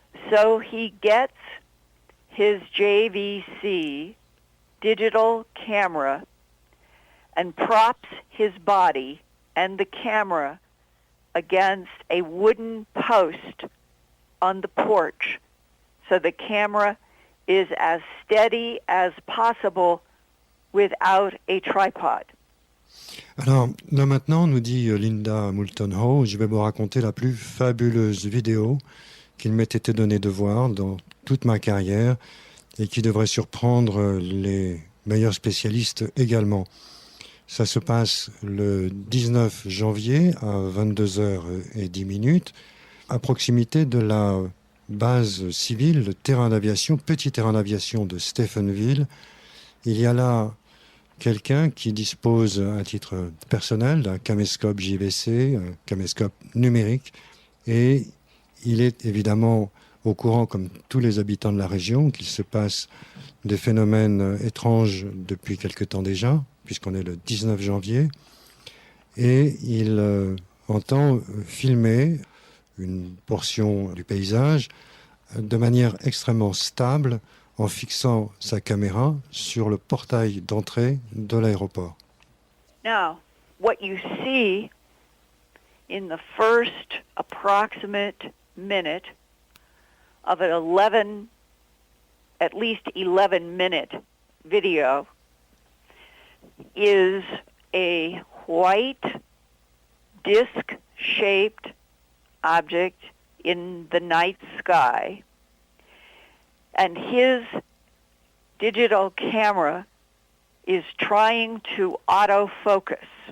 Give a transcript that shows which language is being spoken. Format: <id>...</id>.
<en>So he gets his JVC digital camera and props his body and the camera against a wooden post on the porch so the camera is as steady as possible without a tripod.</en> <fr>Alors, là maintenant, nous dit Linda Moulton Howe, je vais vous raconter la plus fabuleuse vidéo qu'il m'ait été donné de voir dans toute ma carrière et qui devrait surprendre les meilleurs spécialistes également. Ça se passe le 19 janvier à 22h10 à proximité de la base civile, le terrain d'aviation, petit terrain d'aviation de Stephenville. Il y a là quelqu'un qui dispose à titre personnel d'un caméscope JVC, un caméscope numérique, et il est évidemment au courant, comme tous les habitants de la région, qu'il se passe des phénomènes étranges depuis quelque temps déjà, puisqu'on est le 19 janvier, et il entend filmer une portion du paysage de manière extrêmement stable en fixant sa caméra sur le portail d'entrée de l'aéroport.</fr> <en>Now, what you see in the first approximate minute of an 11 at least 11-minute video, is a white disc-shaped object in the night sky, and his digital camera is trying to autofocus.</en>